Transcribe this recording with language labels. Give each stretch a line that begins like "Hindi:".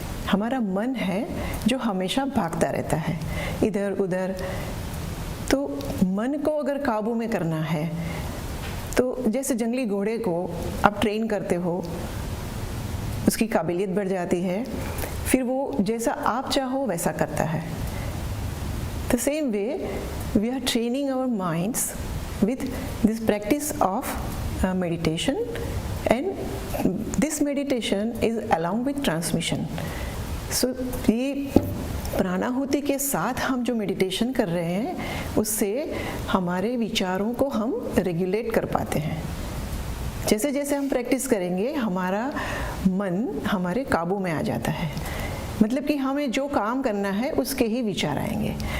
Hindi: हमारा मन है जो हमेशा भागता रहता है इधर उधर। तो मन को अगर काबू में करना है तो जैसे जंगली घोड़े को आप ट्रेन करते हो, उसकी काबिलियत बढ़ जाती है, फिर वो जैसा आप चाहो वैसा करता है।
English: The same way we are training our minds with this practice of meditation, and this meditation is along with transmission.
Hindi: So ये प्राणाहुति के साथ हम जो मेडिटेशन कर रहे हैं उससे हमारे विचारों को हम रेगुलेट कर पाते हैं। जैसे जैसे हम प्रैक्टिस करेंगे हमारा मन हमारे काबू में आ जाता है, मतलब कि हमें जो काम करना है उसके ही विचार आएंगे।